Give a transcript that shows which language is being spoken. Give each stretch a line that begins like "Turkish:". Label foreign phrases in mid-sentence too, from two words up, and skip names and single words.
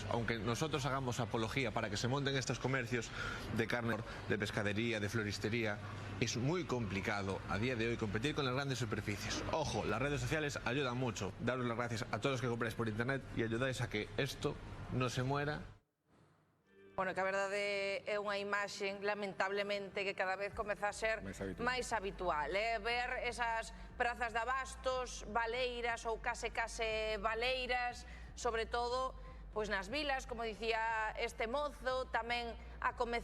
Spanish: Aunque nosotros hagamos apología para que se monten estos comercios de carne, de pescadería, de floristería, es muy complicado a día de hoy competir con las grandes superficies. Ojo, las redes sociales ayudan mucho. Daros las gracias a todos los que compráis por internet y ayudáis a que esto no se muera.
Galician: Bueno, que a verdade é unha imaxe, lamentablemente, que cada vez comeza a ser máis habitual. Ver esas prazas de abastos, baleiras ou case baleiras, sobre todo pois nas vilas, como dicía este mozo, tamén a comezos